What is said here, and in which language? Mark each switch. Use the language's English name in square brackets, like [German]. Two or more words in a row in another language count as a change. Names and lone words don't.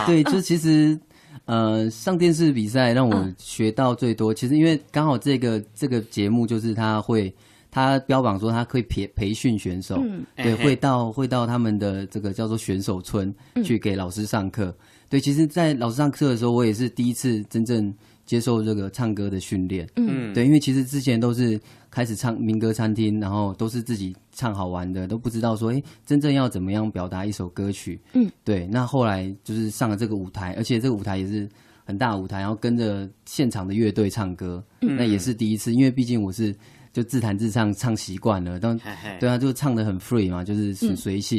[Chinese] 對，就其實。上電視比賽讓我學到最多，其實因為剛好這個節目就是他標榜說他可以培訓選手，對，會到他們的這個叫做選手村去給老師上課。對，其實在老師上課的時候，我也是第一次真正接受这个唱歌的训练。对，因为其实之前都是开始唱民歌餐厅，然后都是自己唱好玩的，都不知道说，真正要怎么样表达一首歌曲。对。那后来就是上了这个舞台，而且这个舞台也是很大的舞台，然后跟着现场的乐队唱歌，那也是第一次，因为毕竟我是就自弹自唱唱习惯了，对啊，就唱得很 free 嘛，就是很随性。